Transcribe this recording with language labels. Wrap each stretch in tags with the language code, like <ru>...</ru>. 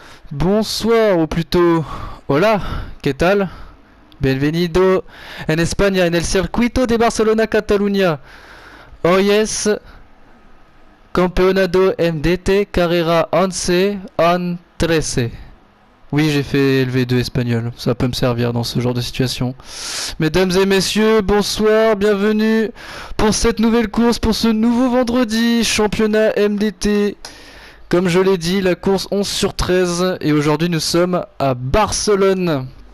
<fr>Bonsoir, ou plutôt</fr> <es>hola, ¿qué tal? Bienvenido en España en el circuito de Barcelona Cataluña. Hoy es Campeonato MDT Carrera 11 en 13.</es> <fr>Oui, j'ai fait LV2 espagnol, ça peut me servir dans ce genre de situation. Mesdames et messieurs, bonsoir, bienvenue pour cette nouvelle course, pour ce nouveau vendredi, championnat MDT. Comme je l'ai dit, la course 11 sur 13, et aujourd'hui nous sommes à Barcelone.</fr>